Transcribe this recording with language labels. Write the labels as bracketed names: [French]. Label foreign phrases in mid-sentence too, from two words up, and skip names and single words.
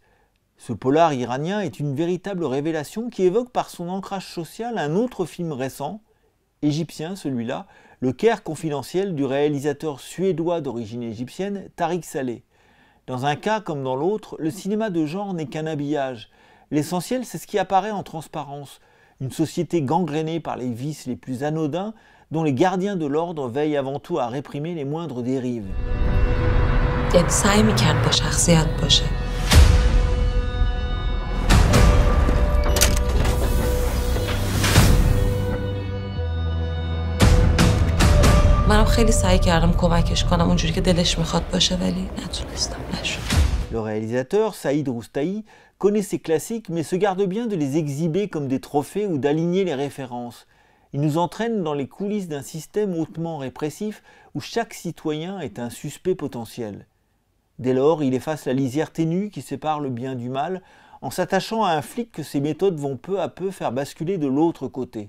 [French] Ce polar iranien est une véritable révélation qui évoque par son ancrage social un autre film récent, égyptien celui-là, Le Caire confidentiel du réalisateur suédois d'origine égyptienne Tariq Saleh. Dans un cas comme dans l'autre, le cinéma de genre n'est qu'un habillage. L'essentiel, c'est ce qui apparaît en transparence. Une société gangrénée par les vices les plus anodins, dont les gardiens de l'ordre veillent avant tout à réprimer les moindres dérives. [Persian] یعنی سعی می‌کرد با شخصیت باشه. منم خیلی سعی کردم کمکش کنم اونجوری که دلش میخواد باشه ولی نتونستم نشد. [French] Le réalisateur, Saïd Roustahi, connaît ces classiques mais se garde bien de les exhiber comme des trophées ou d'aligner les références. Il nous entraîne dans les coulisses d'un système hautement répressif où chaque citoyen est un suspect potentiel. Dès lors, il efface la lisière ténue qui sépare le bien du mal en s'attachant à un flic que ses méthodes vont peu à peu faire basculer de l'autre côté.